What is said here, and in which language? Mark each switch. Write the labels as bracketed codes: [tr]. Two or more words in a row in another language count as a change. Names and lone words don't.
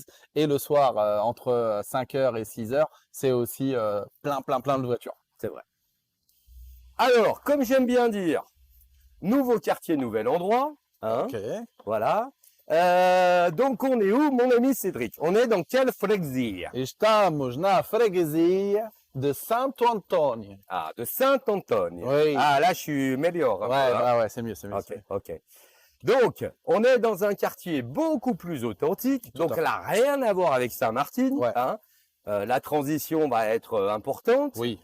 [fr] Et le soir, entre 5h et 6h, c'est aussi plein de voitures. C'est vrai. Alors, comme j'aime bien dire, nouveau quartier, nouvel endroit. Hein, voilà. Donc, on est où, mon ami Cédric? On est dans quelle freguesia? [pt] Estamos na freguesia de Santo Antonio. [fr] Ah, de Saint-Antonio. Oui. Ah, là, je suis meilleur. Ouais, c'est mieux. Ok. Donc, on est dans un quartier beaucoup plus authentique. Donc, elle n'a rien à voir avec Saint-Martin. Ouais. Hein. La transition va être importante. Oui.